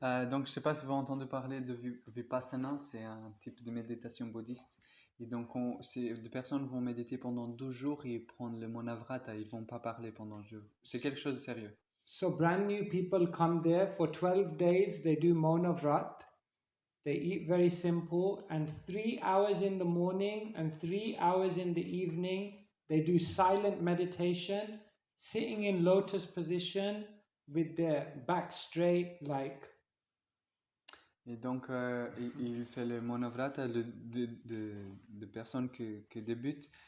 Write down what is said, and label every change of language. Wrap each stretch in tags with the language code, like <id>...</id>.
<fr>Donc, je ne sais pas si vous avez entendu parler de Vipassana, c'est un type de méditation bouddhiste. Et donc, des personnes vont méditer pendant 12 jours et prendre le Monavrata, ils ne vont pas parler pendant 12 jours. C'est quelque chose de sérieux.</fr> <en>So brand new people come there for 12 days, they do Mauna Vrat. They eat very simple, and 3 hours in the morning and 3 hours in the evening, they do silent meditation, sitting in lotus position with their back straight, like.</en> <fr>Et donc, il fait le Monavrata de personnes qui débutent.</fr>